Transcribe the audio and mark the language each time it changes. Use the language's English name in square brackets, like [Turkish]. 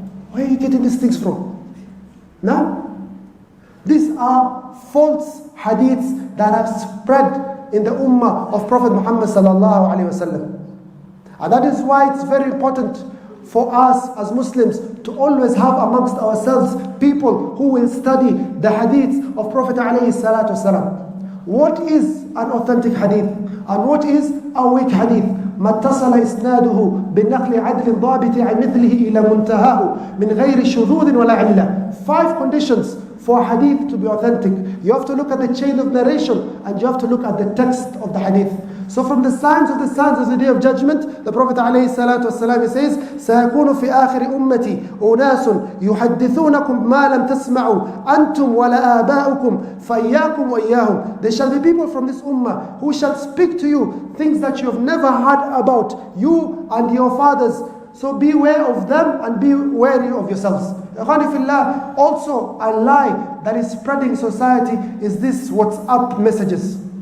[English] Where are you getting these things from? Now, these are false hadiths that have spread in the ummah of Prophet Muhammad sallallahu alaihi wasallam. And that is why it's very important for us as Muslims to always have amongst ourselves people who will study the hadiths of Prophet alayhi salatu wasalam. What is an authentic hadith and what is a weak hadith? [Arabic] ما اتصل إسناده بنقل عدل ضابط عن مثله إلى منتهاه من غير شذوذ ولا علة. [English] 5 conditions for a hadith to be authentic. You have to look at the chain of narration and you have to look at the text of the hadith. So from the signs of the day of judgment, the Prophet ﷺ says, [Arabic] سيكون في آخر أمتي أناس يحدثونكم ما لم تسمعوا أنتم ولا آباؤكم فإياكم وإياهم. [English] There shall be people from this ummah who shall speak to you things that you have never heard about, you and your fathers. So beware of them and be wary of yourselves. Also, a lie that is spreading in society is this WhatsApp messages.